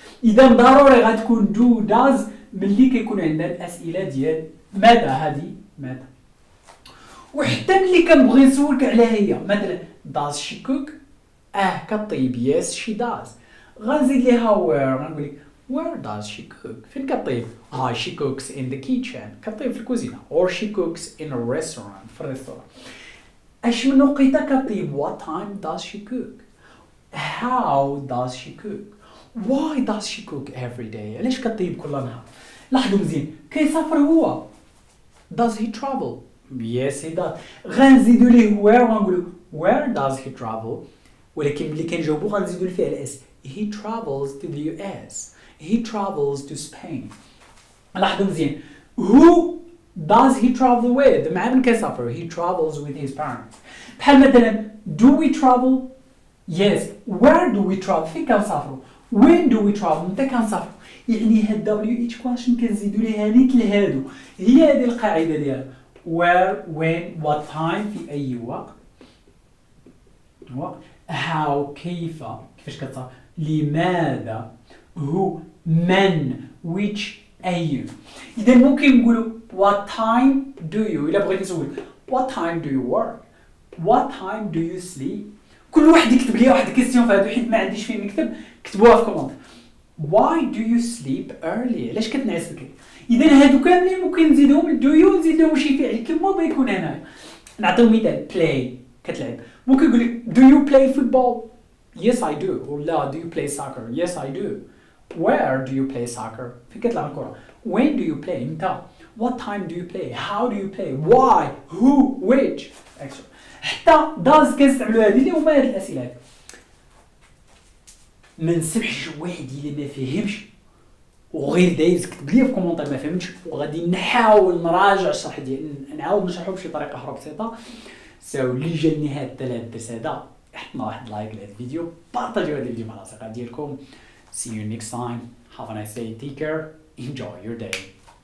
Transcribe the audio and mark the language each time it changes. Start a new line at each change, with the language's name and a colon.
Arabic: اذا ضروري غتكون
English: do does
Arabic: ملي كيكون عندنا الاسئله ديال متى هذه متى. وحتى ملي كنبغي نسولك على هي مثلا
English: does she cook
Arabic: كطيب
English: yes she does
Arabic: غنزيد ليها
English: where
Arabic: غنقول لك
English: where does she cook
Arabic: فين كطيب
English: she cooks in the kitchen
Arabic: كطيب في الكوزينه
English: or she cooks in a restaurant
Arabic: في الريستوران. اش من وقيته كطيب
English: what time does she cook how does she cook why does she cook every day
Arabic: علاش كطيب كل نهار. لاحظوا مزيان كيسافر هو
English: does he travel yes he does
Arabic: غنزيدوا ليه
English: where
Arabic: وغنقولوا
English: where does he travel
Arabic: ولكن ملي كنجاوبوا غنزيدوا الفعل اس
English: he travels to the US he travels to Spain.
Arabic: لاحظوا مزيان
English: who does he travel with
Arabic: مع من كيسافر
English: he travels with his parents.
Arabic: بحال مثلا
English: do we travel yes where do we travel
Arabic: فين كنسافروا
English: when do we travel
Arabic: متى كنسافروا. يعني هاد WH question كنزيدوا ليها نيت لهادو هي هذه القاعده ديالها
English: where when what time
Arabic: في اي وقت how كيفاش كتصافر لماذا who من which أي. إذا ممكن نقولوا
English: what time do you
Arabic: إلا بغيت نسول
English: what time do you work what time do you sleep.
Arabic: كل واحد يكتب لي واحد الكيستيون في هادو حيت ما عنديش فين نكتب كتبوها في كومنت
English: why do you sleep early
Arabic: علاش كتنعس بكري. إذا هادو كاملين ممكن نزيدهم
English: do you
Arabic: نزيد لهم شي فعل كما بيكون هنا. نعطيو مثال
English: play
Arabic: كتلعب ممكن نقول لك
English: do you play football yes I do ولا do you play soccer yes I do where do you play soccer
Arabic: فين كتلعب الكرة
English: when do you play
Arabic: متى
English: what time do you play how do you play why who which etc.
Arabic: حتى does كنستعملوا هذه اللي هما هاد الأسئلة هادي. ما نسمحش واحد اللي ما فهمش وغير دايز كتب لي في كومونتير ما فهمتش وغادي نحاول نراجع الشرح ديالي نعاود نشرحو بشي طريقه اخرى بسيطه سو اللي جا لنهاية هذا الدرس هذا حطنا واحد لايك لهذا الفيديو، بارطاجيو هذا الفيديو مع الأصدقاء ديالكم.
English: See you next time. Have a nice day. Take care. Enjoy your day.